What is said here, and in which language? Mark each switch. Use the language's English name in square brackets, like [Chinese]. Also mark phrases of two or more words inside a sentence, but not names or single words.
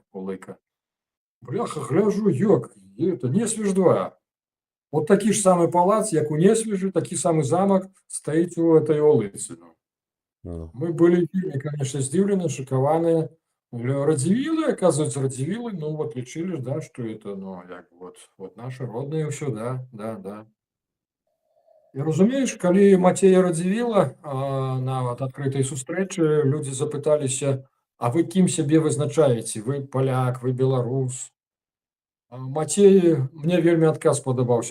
[Belarusian] Бляха, гляжу, это Несвіж 2. Вот такі ж самы палац, як у Несвіжы, такі самы замак стаіць у этой Олыцы. Мы былі, конечно, здзіўлены, шакаваныя. Радзівілы, оказывается, Радзівілы, ну вот лічылі, да, [Russian] что это, ну, як вот наши родные ўсё, да. [Belarusian] І разумееш, калі Мацея Радзівіла нават адкрытай сустрэчы людзі запыталіся: а вы кім сябе вызначаеце? Вы паляк, вы беларус? Мацей, мне вельмі адказ падабаўся.